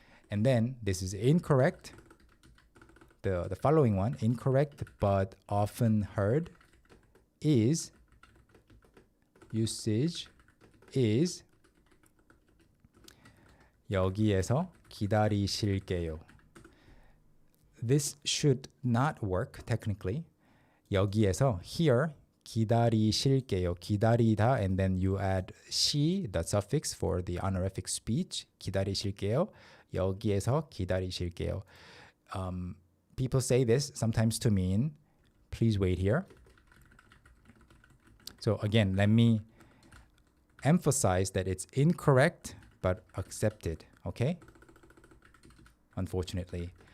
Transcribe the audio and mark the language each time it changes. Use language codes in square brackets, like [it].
[en] And then this is incorrect. The following one, incorrect but often heard, is usage is [ko] 여기에서 기다리실게요. [en] This should not work technically. [ko] 여기에서 [en] here [ko] 기다리실게요. [en] 기다리다 and then you add 시, the suffix for the honorific speech. [ko] 기다리실게요. 여기에서 기다리실게요. [en] People say this sometimes to mean please wait here. So again, let me emphasize that it's incorrect but accepted, okay? Unfortunately.